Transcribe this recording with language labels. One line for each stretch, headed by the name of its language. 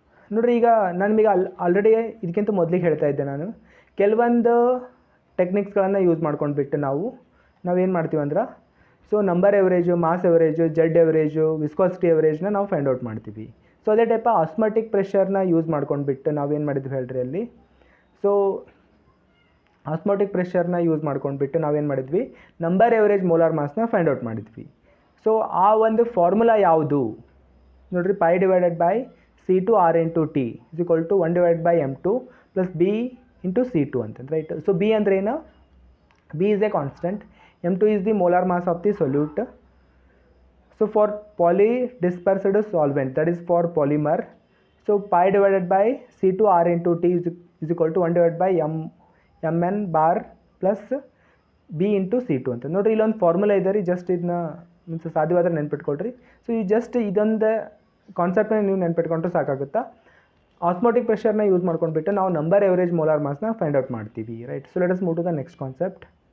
Kannada: ನೋಡಿರಿ ಈಗ ನಾನು ನಿಮಗೆ ಆಲ್ರೆಡಿ ಇದಕ್ಕಿಂತ ಮೊದಲಿಗೆ ಹೇಳ್ತಾ ಇದ್ದೆ, ನಾನು ಕೆಲವೊಂದು ಟೆಕ್ನಿಕ್ಸ್ಗಳನ್ನು ಯೂಸ್ ಮಾಡ್ಕೊಂಡ್ಬಿಟ್ಟು ನಾವೇನು ಮಾಡ್ತೀವಿ ಅಂದ್ರೆ, so number average, mass average, Z average, viscosity ಎವರೇಜ್ನ ನಾವು ಫೈಂಡ್ ಔಟ್ ಮಾಡ್ತೀವಿ. ಸೊ ಅದೇ ಟೈಪ ಆಸ್ಮಾಟಿಕ್ ಪ್ರೆಷರ್ನ ಯೂಸ್ ಮಾಡ್ಕೊಂಡ್ಬಿಟ್ಟು ನಾವೇನು ಮಾಡಿದ್ವಿ ಹೇಳ್ರಿ ಅಲ್ಲಿ. ಸೊ ಆಸ್ಮಾಟಿಕ್ ಪ್ರೆಷರ್ನ ಯೂಸ್ ಮಾಡ್ಕೊಂಡ್ಬಿಟ್ಟು ನಾವೇನು ಮಾಡಿದ್ವಿ, number average molar ಮಾಸ್ನ find out ಮಾಡಿದ್ವಿ. ಸೊ ಆ ಒಂದು ಫಾರ್ಮುಲಾ ಯಾವುದು ನೋಡಿರಿ,
English: pi divided by C2R into T is equal to 1 divided by M2 plus B into C2
Kannada: ಅಂತಂದು, ರೈಟ್. ಸೊ B ಅಂದ್ರೆ ಏನು?
English: B is a constant, M2 is the molar mass of the solute. So for polydispersed solvent, that is for polymer, so pi divided by C2R into T is equal to 1 divided by Mn bar plus B into C2 ಅಂತ.
Kannada: ನೋಡಿರಿ ಇಲ್ಲೊಂದು formula ಇದೆ ರೀ, just ಇದನ್ನ means ಸಾಧ್ಯವಾದ್ರೆ ನೆನ್ಪಿಟ್ಕೊಳ್ರಿ. So ಈ just ಇದೊಂದು ಕಾನ್ಸೆಪ್ಟ್ನ ನೀವು ನೆನ್ಪಿಟ್ಕೊಂಡ್ರೆ ಸಾಕಾಗುತ್ತಾ. Osmotic ಪ್ರೆಷರ್ನ use ಮಾಡ್ಕೊಂಡ್ಬಿಟ್ಟು ನಾವು number average molar ಮಾಸ್ನ find out ಮಾಡ್ತೀವಿ, right.
English: So let us move to the next concept.